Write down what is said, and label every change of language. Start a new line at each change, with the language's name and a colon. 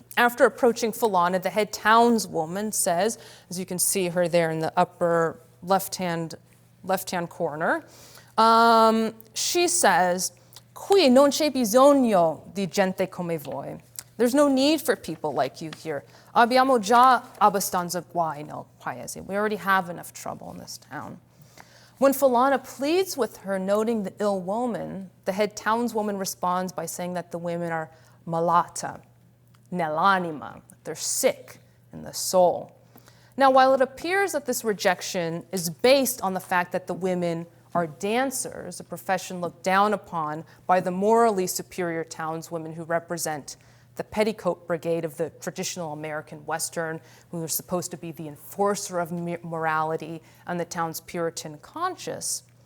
English: After approaching Falana, the head townswoman says, as you can see her there in the upper left-hand corner, she says,
Italian: "Qui non c'è bisogno di gente come voi."
English: There's no need for people like you here.
Italian: Abbiamo già abbastanza guai nel paese.
English: We already have enough trouble in this town. When Falana pleads with her, noting the ill woman, the head townswoman responds by saying that the women are
Italian: malata, nell'anima,
English: they're sick in the soul. Now, while it appears that this rejection is based on the fact that the women are dancers, a profession looked down upon by the morally superior townswomen who represent the petticoat brigade of the traditional American Western, who are supposed to be the enforcer of morality and the town's Puritan conscience.